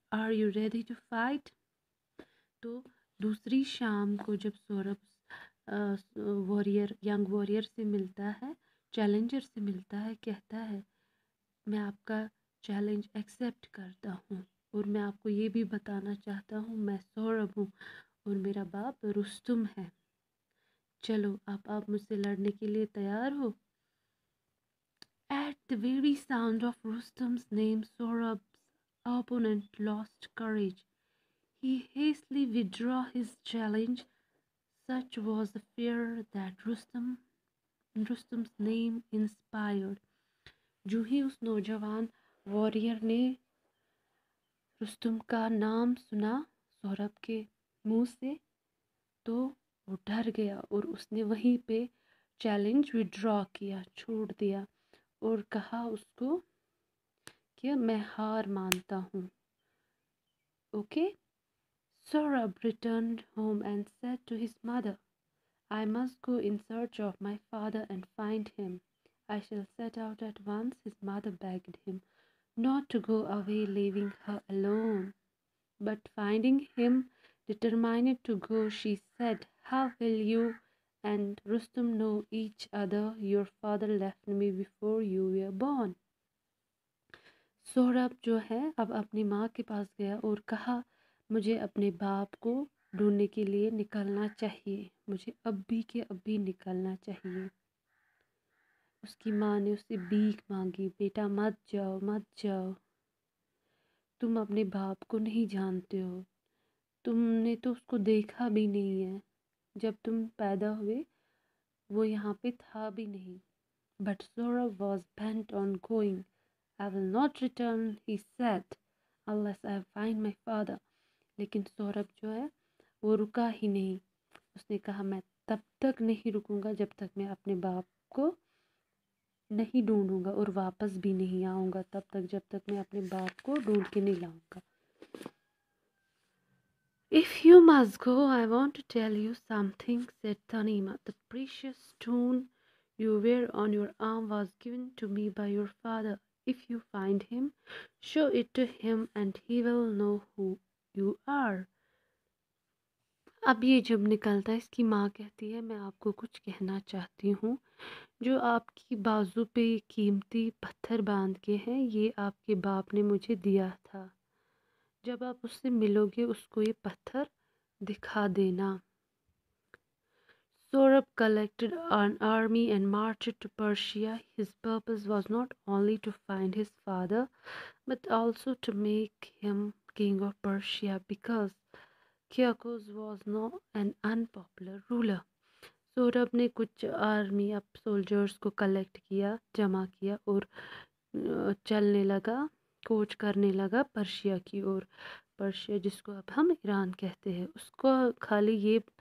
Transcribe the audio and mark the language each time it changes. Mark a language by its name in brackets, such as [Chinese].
[English] Are you ready to fight? [Urdu] تو دوسری شام کو جب سورب ینگ واریر سے ملتا ہے، چیلنجر سے ملتا ہے، کہتا ہے میں آپ کا چیلنج ایکسیپٹ کرتا ہوں اور میں آپ کو یہ بھی بتانا چاہتا ہوں میں سورب ہوں اور میرا باپ رستم ہے. چلو آپ مجھ سے لڑنے کے لیے تیار ہو؟ [English] At the very sound of Rustam's name, Saurabh's opponent lost courage. He hastily withdrew his challenge. Such was the fear that Rustam's name inspired. [Urdu] جو ہی اس نوجوان واریر نے رستم کا نام سنا سورب کے منہ سے تو وہ ڈر گیا اور اس نے وہیں پہ چیلنج وڈرا کیا، چھوڑ دیا اور کہا اس کو کہ میں ہار مانتا ہوں. Okay. [English] Saurabh returned home and said to his mother, I must go in search of my father and find him. I shall set out at once. His mother begged him not to go away, leaving her alone. But finding him determined to go, she said, How will you and Rustum know each other? Your father left me before you were born. [Urdu] Saurabh جو ہے اب اپنی ماں کے پاس گیا اور کہا مجھے اپنے باپ کو ڈھونڈنے کے لیے نکلنا چاہیے، مجھے ابھی کے ابھی نکلنا چاہیے. اس کی ماں نے اس سے بھیک مانگی، بیٹا مت جاؤ مت جاؤ، تم اپنے باپ کو نہیں جانتے ہو، تم نے تو اس کو دیکھا بھی نہیں ہے، جب تم پیدا ہوئے وہ یہاں پہ تھا بھی نہیں. [English] But Saurabh was bent on going. I will not return, he said, unless I find my father. [Urdu] لیکن سورب جو ہے وہ رکا ہی نہیں. اس نے کہا میں تب تک نہیں رکوں گا جب تک میں اپنے باپ کو نہیں ڈھونڈوں گا اور واپس بھی نہیں آؤں گا تب تک جب تک میں اپنے باپ کو ڈھونڈ کے نہیں لاؤں گا. [English] If you must go, I want to tell you something, said Tanima. The precious stone you wear on your arm was given to me by your father. If you find him, show it to him and he will know who you are. [Urdu] اب یہ جب نکلتا ہے اس کی ماں کہتی ہے میں آپ کو کچھ کہنا چاہتی ہوں. جو آپ کی بازو پہ قیمتی پتھر باندھ کے ہیں یہ آپ کے باپ نے مجھے دیا تھا. جب آپ اس سے ملو گے اس کو یہ پتھر دکھا دینا. [English] Saurabh collected an army and marched to Persia. His purpose was not only to find his father, but also to make him king of Persia because Kyakus was not an unpopular ruler. [Urdu] Saurabh نے کچھ army اب soldiers کو collect کیا، جمع کیا اور چلنے لگا، کوچ کرنے لگا پرشیا کی اور. پرشیا جس کو اب ہم ایران کہتے ہیں، اس کو خالی یہ